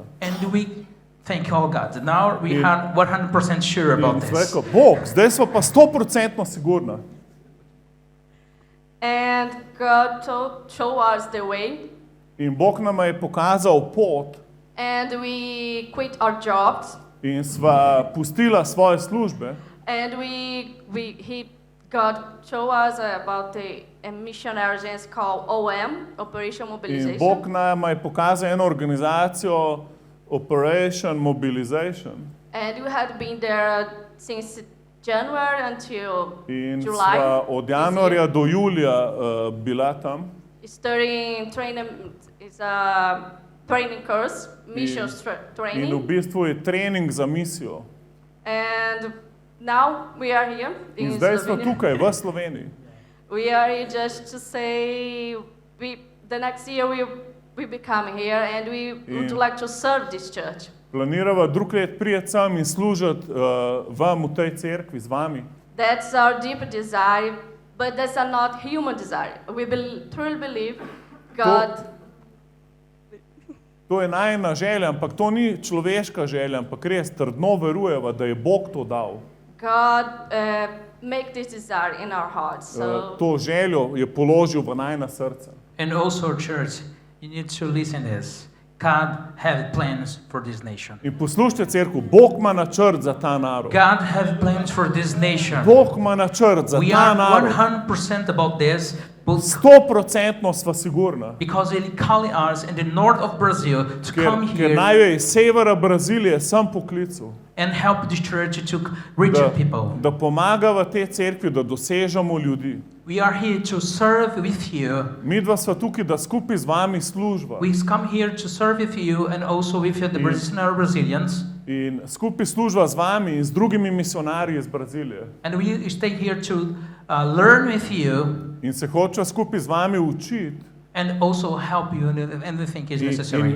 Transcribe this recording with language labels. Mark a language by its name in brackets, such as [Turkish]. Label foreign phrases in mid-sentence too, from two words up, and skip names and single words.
[English] And we thank all God. Now we [Slovenian] In- [English] are 100% sure [Slovenian] In [English] about [Slovenian] sem [English] this. [Slovenian] rekel, Bog, zdaj smo pa 100% sigurna. [English] And God showed us the way, [Slovenian] In Bog nama je pokazal pot [English] and we quit our jobs, [Slovenian] in sva pustila svoje službe. [English] and God showed us about the missionary agency called OM, Operation [Slovenian] In [English] Mobilization. [Slovenian] Bog nama je pokazal eno organizacijo Operation Mobilization. [English] And we had been there since January until [Slovenian] In [English] July. [Slovenian] sva od januarja do julija bila tam. [English] Studying training is a training course, mission [Slovenian] In v [English] training. [Slovenian] bistvu je trening za misijo. [English] And now we are here [Slovenian] In [English] in [Slovenian] zdaj smo [English] Slovenia. [Slovenian] tukaj v Sloveniji. [English] We are here just to say the next year we become here and we would [Slovenian] In- [English] like to serve this church. [Slovenian] Planirava drug let prijeti sem in služiti vam v tej cerkvi z vami. [English] That's our deep desire, but that's not human desire. We truly believe God. [Slovenian] To je najna želja, ampak to ni človeška želja, ampak res trdno verujeva, da je Bog to dal. [English] God make this desire in our hearts. So [Slovenian] To željo je položil v najna srca. [English] And also, church, you need to listen this. God have plans for this nation. [Slovenian] In poslušajte cerkev, Bog ima načrt za ta narod. [English] God have plans for this nation. [Slovenian] Bog ima načrt za [English] We [Slovenian] ta [English] are [Slovenian] narod. [English] 100% about this, but [Slovenian] 100% sva sigurna. [English] because He calling us in the north of Brazil to come [Slovenian] Ker [English] here [Slovenian] naj jo je iz severa Brazilije sem poklical, [English] and help the church to reach [Slovenian] da, [English] people. [Slovenian] da pomagava te cerkvi, da dosežemo ljudi. [English] We are here to serve with you. [Slovenian] Midva sva tukaj, da skupaj z vami služba. [English] We come here to serve with you and also with the Brazilians. [Slovenian] In skupaj služba z vami in z drugimi misionarji iz Brazilije. [English] And we stay here to learn with you [Slovenian] In se hočeva skupaj z vami učiti [English] and also help you in anything is necessary.